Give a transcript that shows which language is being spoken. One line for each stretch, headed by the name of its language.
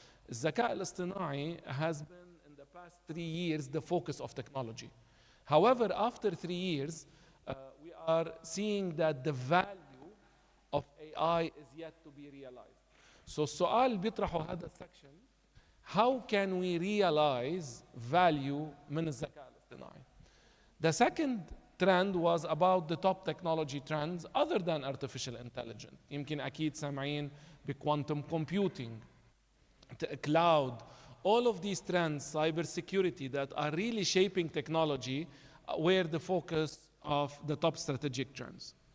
English: الذكاء الاصطناعي has been in the past 3 years the focus of technology. However, after 3 years we are seeing that the value of AI is yet to be realized.
Arabic: So السؤال اللي بيطرحه هذا السكشن
English: how can we realize value
Arabic: من الذكاء الاصطناعي.
English: The second trend was about the top technology trends other than artificial intelligence.
Arabic: يمكن أكيد سامعين
English: بquantum computing, cloud, all of these trends, cybersecurity that are really shaping technology were the focus of the top strategic trends.